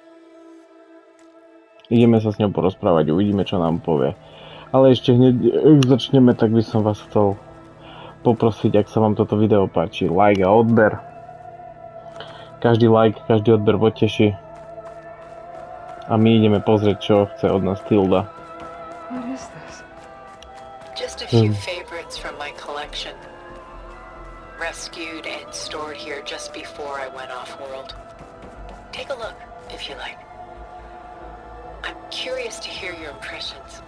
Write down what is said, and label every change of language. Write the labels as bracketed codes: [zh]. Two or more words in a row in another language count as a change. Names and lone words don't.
[sk] Ideme sa s ňou porozprávať, uvidíme, čo nám povie. Ale ešte hneď, ak začneme, tak by som vás chcel poprosiť, ak sa vám toto video páči, like a odber. Každý like, každý odber poteší. A my ideme pozrieť, čo chce od nás Tilda. [en] What is this? Just a few favorites from my collection. Rescued and stored here just before I went off-world. Take a look, if you like. I'm curious to hear your impressions.